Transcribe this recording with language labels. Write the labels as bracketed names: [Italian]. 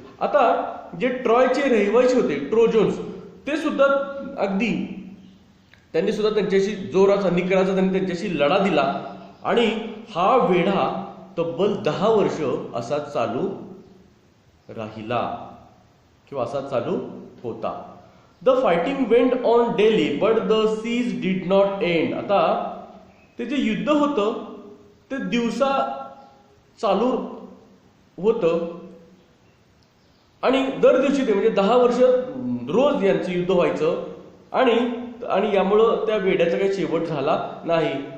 [Marathi] आता जे ट्रॉयचे रहिवासी होते ट्रोजन्स, ते सुद्धा अगदी त्यांनी सुद्धा त्यांच्याशी जोराचा निकराचा त्यांच्याशी लढा दिला. आणि हा वेढा तब्बल 10 वर्ष असा चालू राहिला किंवा असा चालू होता. [English] The fighting went on daily but the siege did not end. [Marathi] आता ते जे युद्ध होतं ते दिवसा चालू होतं आणि दर दिवशी ते म्हणजे 10 वर्ष रोज यांचं युद्ध व्हायचं. आणि यामुळं त्या वेड्याचा काही शेवट झाला नाही.